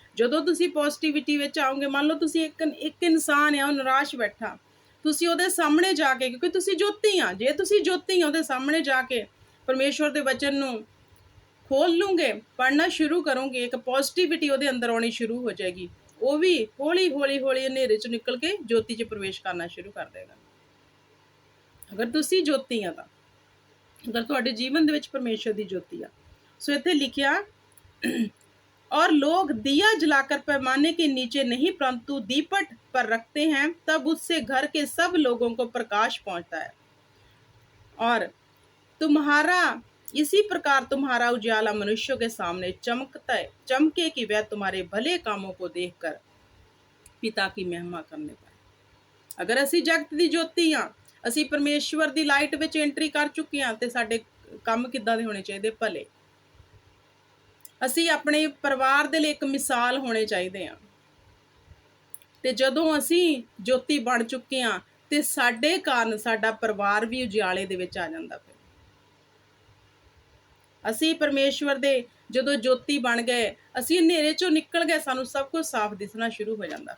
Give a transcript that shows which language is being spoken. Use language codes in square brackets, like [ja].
[pa] ਜਦੋਂ ਤੁਸੀਂ ਪੋਜ਼ਿਟਿਵਿਟੀ ਵਿੱਚ ਆਓਗੇ, ਮੰਨ ਲਓ ਤੁਸੀਂ ਇੱਕ ਇਨਸਾਨ ਆ, ਉਹ ਨਿਰਾਸ਼ ਬੈਠਾ, ਤੁਸੀਂ ਉਹਦੇ ਸਾਹਮਣੇ ਜਾ ਕੇ, ਕਿਉਂਕਿ ਤੁਸੀਂ ਜੋਤੀ ਆ, ਜੇ ਤੁਸੀਂ ਜੋਤੀ ਆ, ਉਹਦੇ ਸਾਹਮਣੇ ਜਾ ਕੇ ਪਰਮੇਸ਼ਵਰ ਦੇ ਵਚਨ ਨੂੰ ਖੋਲ ਲੂੰਗੇ, ਪੜ੍ਹਨਾ ਸ਼ੁਰੂ ਕਰੋਗੇ, ਇੱਕ ਪੋਜ਼ਿਟਿਵਿਟੀ ਉਹਦੇ ਅੰਦਰ ਆਉਣੀ ਸ਼ੁਰੂ ਹੋ ਜਾਏਗੀ। ਉਹ ਵੀ ਹੌਲੀ ਹੌਲੀ ਹੌਲੀ ਹਨੇਰੇ 'ਚ ਨਿਕਲ ਕੇ ਜੋਤੀ 'ਚ ਪ੍ਰਵੇਸ਼ ਕਰਨਾ ਸ਼ੁਰੂ ਕਰ ਦੇਗਾ। ਅਗਰ ਤੁਸੀਂ ਜੋਤੀ ਆ ਤਾਂ, ਅਗਰ ਤੁਹਾਡੇ ਜੀਵਨ ਦੇ ਵਿੱਚ ਪਰਮੇਸ਼ਵਰ ਦੀ ਜੋਤੀ ਆ। ਸੋ ਇੱਥੇ ਲਿਖਿਆ [hi] और लोग दिया जलाकर पैमाने के नीचे नहीं परंतु दीपट पर रखते हैं, तब उससे घर के सब लोगों को प्रकाश पहुंचता है। और तुम्हारा इसी प्रकार तुम्हारा उजाला मनुष्यों के सामने चमके कि वह तुम्हारे भले कामों को देखकर पिता की महिमा करने पाए। [pa] अगर असी जगत की ज्योति हाँ, असी परमेश्वर की लाइट विच एंट्री कर चुके हाँ, तो साडे काम किद्दां दे होने चाहिए? भले। ਅਸੀਂ ਆਪਣੇ ਪਰਿਵਾਰ ਦੇ ਲਈ ਇੱਕ ਮਿਸਾਲ ਹੋਣੇ ਚਾਹੀਦੇ ਆ। ਤੇ ਜਦੋਂ ਅਸੀਂ ਜੋਤੀ ਬਣ ਚੁੱਕੇ ਆ, ਤੇ ਸਾਡੇ ਕਾਰਨ ਸਾਡਾ ਪਰਿਵਾਰ ਵੀ ਉਜਾਲੇ ਦੇ ਵਿੱਚ ਆ ਜਾਂਦਾ। ਫਿਰ ਅਸੀਂ ਪਰਮੇਸ਼ਵਰ ਦੇ ਜਦੋਂ ਜੋਤੀ ਬਣ ਗਏ, ਅਸੀਂ ਹਨੇਰੇ ਚੋਂ ਨਿਕਲ ਗਏ, ਸਾਨੂੰ ਸਭ ਕੁਝ ਸਾਫ਼ ਦਿਸਣਾ ਸ਼ੁਰੂ ਹੋ ਜਾਂਦਾ।